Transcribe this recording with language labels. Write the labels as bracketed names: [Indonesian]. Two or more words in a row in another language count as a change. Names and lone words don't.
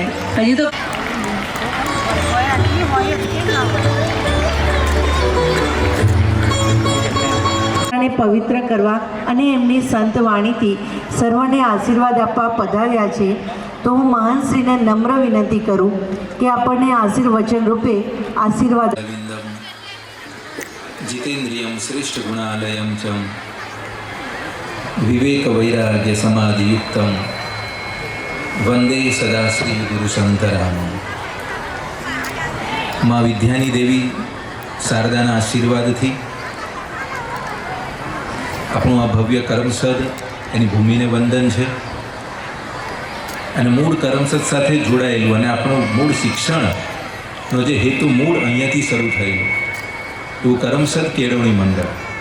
[Gujarati] હજી તો અને પવિત્ર કરવા અને એમની સંત વાણીથી સર્વને આશીર્વાદ આપવા પધાર્યા છે. તો હું મહાનશ્રીને નમ્ર વિનંતી કરું કે આપણને આશીર્વચન રૂપે આશીર્વાદ. [Sanskrit] जितेन्द्रियं श्रेष्ठ गुणालयं च विवेक वैराग्य समाधियुक्तं वंदे सदा श्री गुरु शंकराम. [Gujarati] માં વિદ્યાની દેવી શારદાના આશીર્વાદથી આપણું આ ભવ્ય કરમસદ એની ભૂમિને વંદન છે અને મૂળ કરમસદ સાથે જોડાયેલું અને આપણું મૂળ શિક્ષણનો જે હેતુ મૂળ અહીંયાથી શરૂ થયેલું એવું કરમસદ કેળવણી મંડળ.